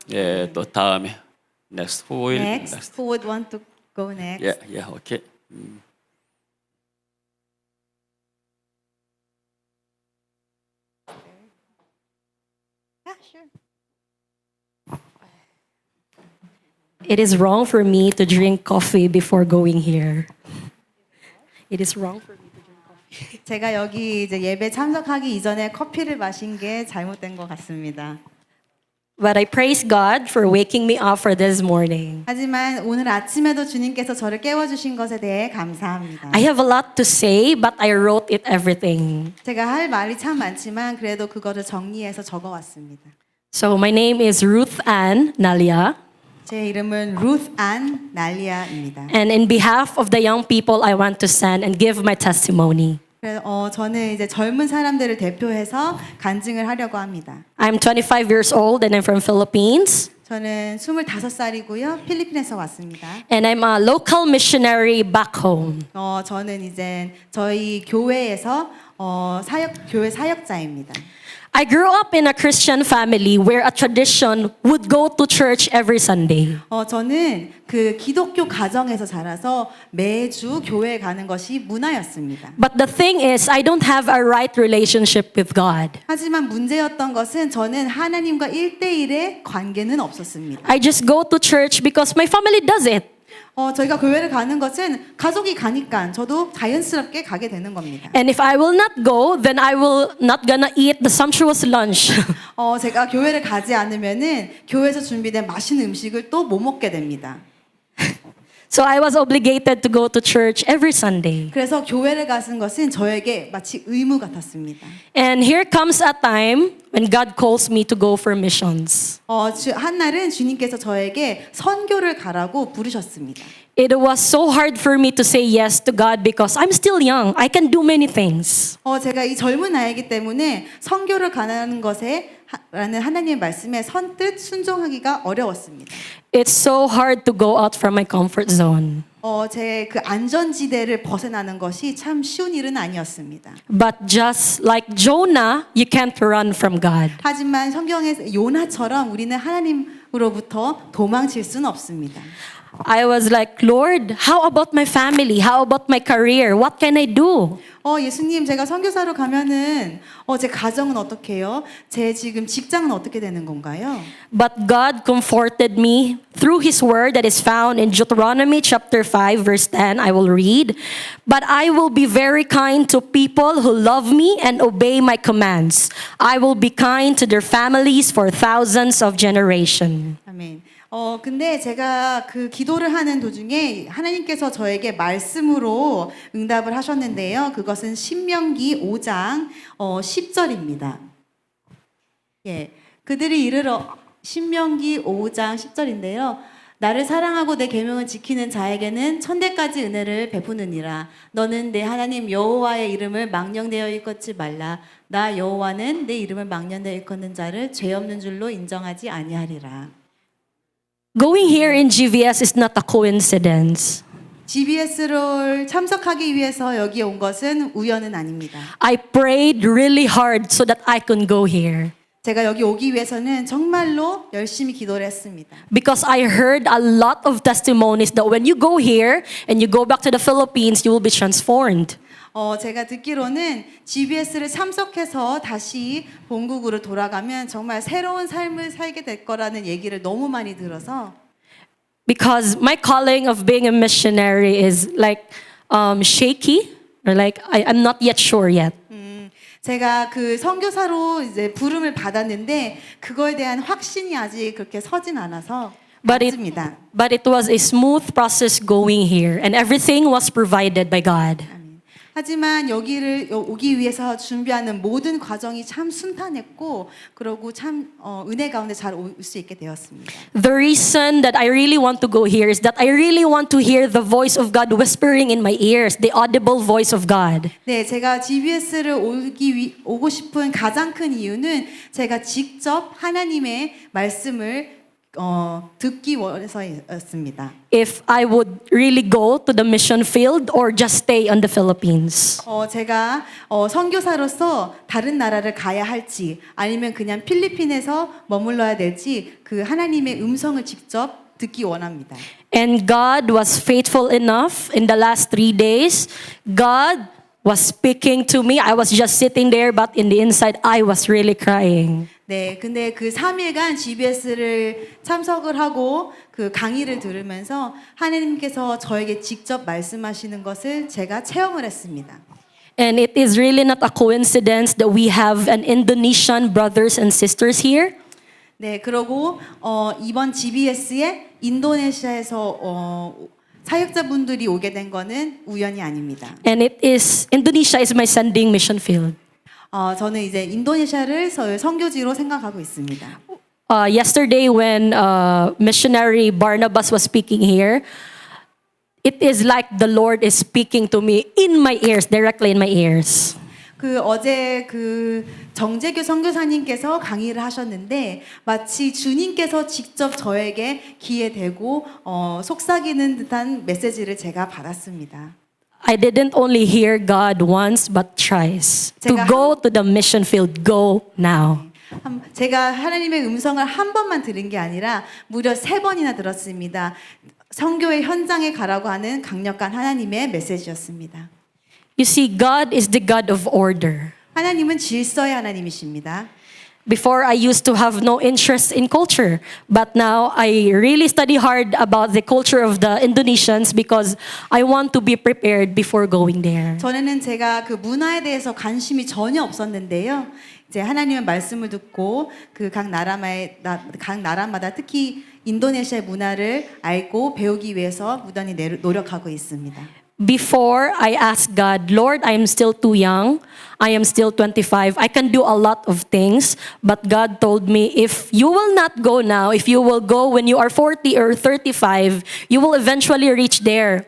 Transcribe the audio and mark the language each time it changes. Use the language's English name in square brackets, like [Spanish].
[Korean] 예, 또 다음에 [English] next who will Next, who would want to go next? [Korean] 예, 예, 오케이. [English] Yeah, sure. It is wrong for me to drink coffee before going here. It is wrong for me to drink coffee. [Korean] 제가 여기 이제 예배 참석하기 이전에 커피를 마신 게 잘못된 것 같습니다. [English] But I praise God for waking me up for this morning. [Korean] 하지만 오늘 아침에도 주님께서 저를 깨워주신 것에 대해 감사합니다. [English] I have a lot to say, but I wrote it everything. [Korean] 제가 할 말이 참 많지만 그래도 그거를 정리해서 적어왔습니다. [English] So my name is Ruth Ann Nalia, [Korean] 제 이름은 루트 안 날리아입니다. [English] and in behalf of the young people, I want to stand and give my testimony. [Korean] 그래서 저는 이제 젊은 사람들을 대표해서 간증을 하려고 합니다. [English] I'm 25 years old and I'm from Philippines, [Korean] 저는 25살이고요. 필리핀에서 왔습니다. [English] and I'm a local missionary back home. [Korean] 저는 이제 저희 교회에서 교회 사역자입니다. [English] I grew up in a Christian family where a tradition would go to church every Sunday. [Korean] 저는 그 기독교 가정에서 자라서 매주 교회에 가는 것이 문화였습니다. [English] But the thing is, I don't have a right relationship with God. [Korean] 하지만 문제였던 것은 저는 하나님과 1대1의 관계는 없었습니다. [English] I just go to church because my family does it. [Korean] 저희가 교회를 가는 것은 가족이 가니까 저도 자연스럽게 가게 되는 겁니다. [English] And if I will not go, then I will not gonna eat the sumptuous lunch. [Korean] 제가 교회를 가지 않으면은 교회에서 준비된 맛있는 음식을 또 못 먹게 됩니다. [English] So I was obligated to go to church every Sunday. [Korean] 그래서 교회를 가는 것은 저에게 마치 의무 같았습니다. [English] And here comes a time when God calls me to go for missions. [Korean] 한 날은 주님께서 저에게 선교를 가라고 부르셨습니다. [English] It was so hard for me to say yes to God because I'm still young. I can do many things. [Korean] 제가 이 젊은 나이기 때문에 선교를 가는 것에 라는 하나님의 말씀에 선뜻 순종하기가 어려웠습니다. [English] It's so hard to go out from my comfort zone. [Korean] 제 그 안전지대를 벗어나는 것이 참 쉬운 일은 아니었습니다. [English] But just like Jonah, you can't run from God. [Korean] 하지만 성경에서 요나처럼 우리는 하나님으로부터 도망칠 수는 없습니다. [English] I was like, Lord, how about my family? How about my career? What can I do? [Korean] 예수님, 제가 선교사로 가면은 제 가정은 어떻게 해요? 제 지금 직장은 어떻게 되는 건가요? [English] But God comforted me through His word that is found in Deuteronomy chapter 5, verse 10. I will read. But I will be very kind to people who love me and obey my commands. I will be kind to their families for thousands of generations. [Korean] 아멘. 근데 제가 그 기도를 하는 도중에 하나님께서 저에게 말씀으로 응답을 하셨는데요. 그것은 신명기 5장 10절입니다. 예. 그들이 이르러 신명기 5장 10절인데요. 나를 사랑하고 내 계명을 지키는 자에게는 천대까지 은혜를 베푸느니라. 너는 내 하나님 여호와의 이름을 망령되어 일컫지 말라. 나 여호와는 내 이름을 망령되어 일컫는 자를 죄 없는 줄로 인정하지 아니하리라. [English] Going here in GVS is not a coincidence. [Korean] GBS를 참석하기 위해서 여기 온 것은 우연은 아닙니다. [English] I prayed really hard so that I could go here. [Korean] 제가 여기 오기 위해서는 정말로 열심히 기도를 했습니다. [English] Because I heard a lot of testimonies that when you go here and you go back to the Philippines, you will be transformed. [Korean] 제가 듣기로는 GBS를 참석해서 다시 본국으로 돌아가면 정말 새로운 삶을 살게 될 거라는 얘기를 너무 많이 들어서 [English] Because my calling of being a missionary is like shaky, or like I'm not yet sure yet. [Korean] 제가 그 선교사로 이제 부름을 받았는데 그거에 대한 확신이 아직 그렇게 서진 않아서 맞습니다. [English] But it was a smooth process going here, and everything was provided by God. [Korean] 하지만 여기를 오기 위해서 준비하는 모든 과정이 참 순탄했고 그러고 참 은혜 가운데 잘 올 수 있게 되었습니다. [English] The reason that I really want to go here is that I really want to hear the voice of God whispering in my ears, the audible voice of God. [Korean] 네, 제가 GBS를 오고 싶은 가장 큰 이유는 제가 직접 하나님의 말씀을 듣기 원해서였습니다. [English] If I would really go to the mission field or just stay on the Philippines. [Korean] 제가 선교사로서 다른 나라를 가야 할지 아니면 그냥 필리핀에서 머물러야 될지 그 하나님의 음성을 직접 듣기 원합니다. [English] And God was faithful enough in the last 3 days. God was speaking to me. I was just sitting there, but in the inside, I was really crying. [Korean] 네, 근데 그 3일간 GBS를 참석을 하고 그 강의를 들으면서 하나님께서 저에게 직접 말씀하시는 것을 제가 체험을 했습니다. [English] And it is really not a coincidence that we have an Indonesian brothers and sisters here. [Korean] 네, 그리고 이번 GBS에 인도네시아에서 사역자분들이 오게 된 거는 우연이 아닙니다. [English] And Indonesia is my sending mission field. [Korean] 저는 이제 인도네시아를 선교지로 생각하고 있습니다. [English] Yesterday when missionary Barnabas was speaking here, it is like the Lord is speaking to me in my ears, directly in my ears. [Korean] 어제 정재규 선교사님께서 강의를 하셨는데 마치 주님께서 직접 저에게 귀에 대고 속삭이는 듯한 메시지를 제가 받았습니다. [English] I didn't only hear God once, but thrice. To go to the mission field, go now. [Korean] 제가 하나님의 음성을 한 번만 들은 게 아니라 무려 3번이나 들었습니다. 선교의 현장에 가라고 하는 강력한 하나님의 메시지였습니다. [English] You see, God is the God of order. [Korean] 하나님은 질서의 하나님이십니다. [English] Before, I used to have no interest in culture, but now I really study hard about the culture of the Indonesians because I want to be prepared before going there. [Korean] 전에는 제가 그 문화에 대해서 관심이 전혀 없었는데요. 이제 하나님의 말씀을 듣고 각 나라마다 특히 인도네시아의 문화를 알고 배우기 위해서 무단히 노력하고 있습니다. [English] Before, I asked God, Lord, I am still too young. I am still 25. I can do a lot of things. But God told me, if you will not go now, if you will go when you are 40 or 35, you will eventually reach there.